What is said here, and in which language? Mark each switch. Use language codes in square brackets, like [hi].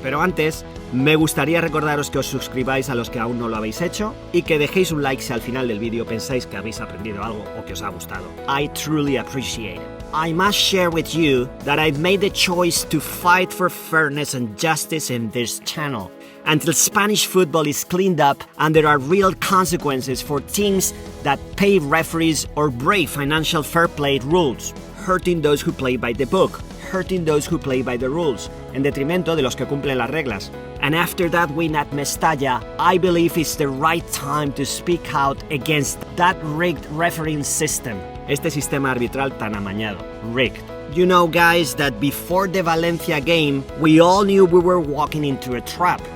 [es] Pero antes, me gustaría recordaros que os suscribáis a los que aún no lo habéis hecho y que dejéis un like si al final del vídeo pensáis que habéis aprendido algo o que os ha gustado. [en] I truly appreciate it. I must share with you that I've made the choice to fight for fairness and justice in this channel until Spanish football is cleaned up and there are real consequences for teams that pay referees or break financial fair play rules, hurting those who play by the book, hurting those who play by the rules, [es] en detrimento de los que cumplen las reglas. [en] And after that win at Mestalla, I believe it's the right time to speak out against that rigged refereeing system. [es] Este sistema arbitral tan amañado. [en] Rigged. You know, guys, that before the Valencia game, we all knew we were walking into a trap.